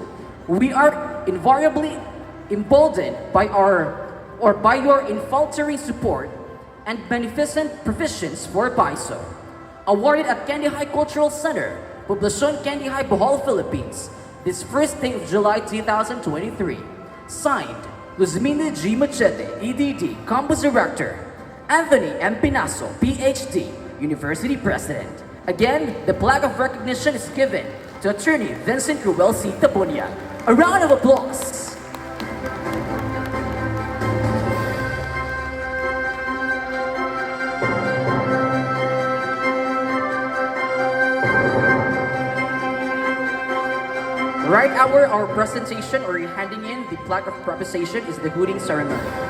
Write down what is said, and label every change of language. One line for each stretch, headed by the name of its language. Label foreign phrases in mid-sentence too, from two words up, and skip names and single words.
English: We are invariably emboldened by your infaltering support and beneficent provisions for BISU. Awarded at Candy High Cultural Center, Poblacion Candy High, Bohol, Philippines, this first day of July 2023. Signed, Luzmina G. Machete, EDD, Campus Director, Anthony M. Pinaso, PhD, University President. Again, the plaque of recognition is given to Atty.Vincent Roel C. Tabunag. A round of applause. Right after our presentation or handing in the plaque of presentation is the hooting ceremony.